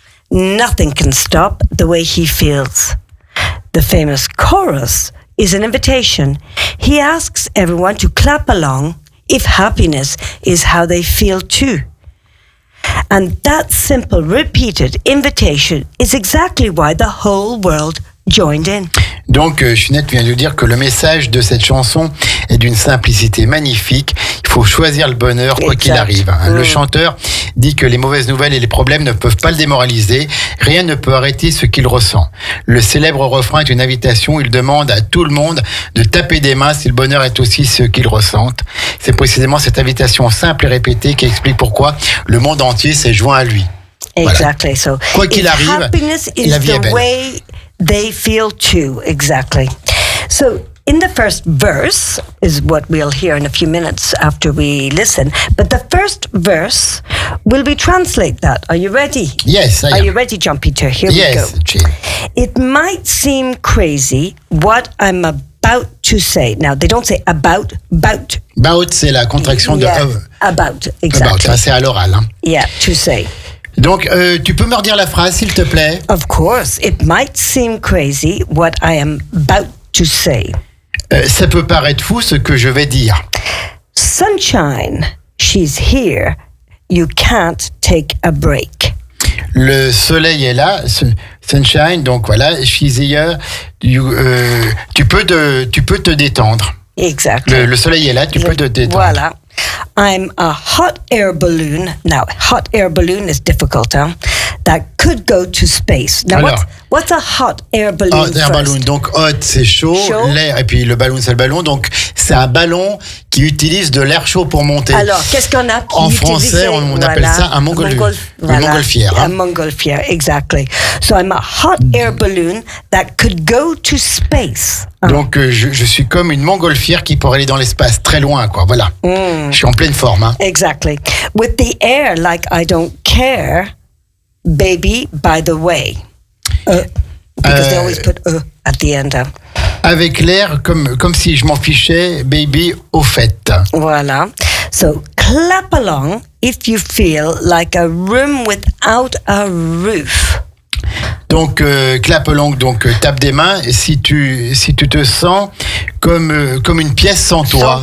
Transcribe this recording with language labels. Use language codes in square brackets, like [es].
[en] Nothing can stop the way he feels. The famous chorus is an invitation. He asks everyone to clap along if happiness is how they feel too. And that simple repeated invitation is exactly why the whole world joined in. [fr] Donc, Chinette vient de dire que le message de cette chanson est d'une simplicité magnifique. Il faut choisir le bonheur, quoi exact. Qu'il arrive. Mmh. Le chanteur dit que les mauvaises nouvelles et les problèmes ne peuvent pas le démoraliser. Rien ne peut arrêter ce qu'il ressent. Le célèbre refrain est une invitation. Il demande à tout le monde de taper des mains si le bonheur est aussi ce qu'il ressent. C'est précisément cette invitation simple et répétée qui explique pourquoi le monde entier s'est joint à lui. [en] Exactly. [fr] Voilà. [en] So, [fr] quoi qu'il arrive, la vie est belle. [en] Way... They feel too, exactly. So, in the first verse, is what we'll hear in a few minutes after we listen, but the first verse, will we translate that? Are you ready? Yes, I am. Are you ready, John Peter? Here yes, we go. Yes, it might seem crazy what I'm about to say. Now, they don't say about, bout. [fr] Bout, c'est la contraction de [en] yeah, about, exactly. [fr] About, c'est à l'oral. Hein. [en] Yeah, to say. [fr] Donc, tu peux me redire la phrase, s'il te plaît? [en] Of course. It might seem crazy what I am about to say. [fr] Ça peut paraître fou ce que je vais dire. [en] Sunshine, she's here. You can't take a break. [fr] Le soleil est là. Sunshine, donc voilà, [en] she's here. [fr] Tu peux te détendre. [en] Exactly. [fr] Le soleil est là, tu peux te détendre. [en] Voilà. I'm a hot air balloon. Now, hot air balloon is difficult, hein? That could go to space. Now, alors, what's a hot air balloon? [fr] Hot air balloon. Donc, hot, c'est chaud. L'air, et puis le balloon, c'est le ballon. Donc, c'est un ballon qui utilise de l'air chaud pour monter. Alors, qu'est-ce qu'on a qui en français, on voilà, appelle ça un montgolfière. Voilà, un montgolfière, exactly. [en] So, I'm a hot air balloon that could go to space. [fr] Donc, je suis comme une montgolfière qui pourrait aller dans l'espace, très loin, quoi. Voilà. Mm. Je suis en pleine forme. Hein. [en] Exactly. With the air, like I don't care. Baby, by the way, because they always put at the end. [fr] Avec l'air, comme si je m'en fichais, baby, au fait. [en] Voilà. So clap along if you feel like a room without a roof. [fr] Donc clap along, donc tape des mains si tu te sens comme une pièce sans toi.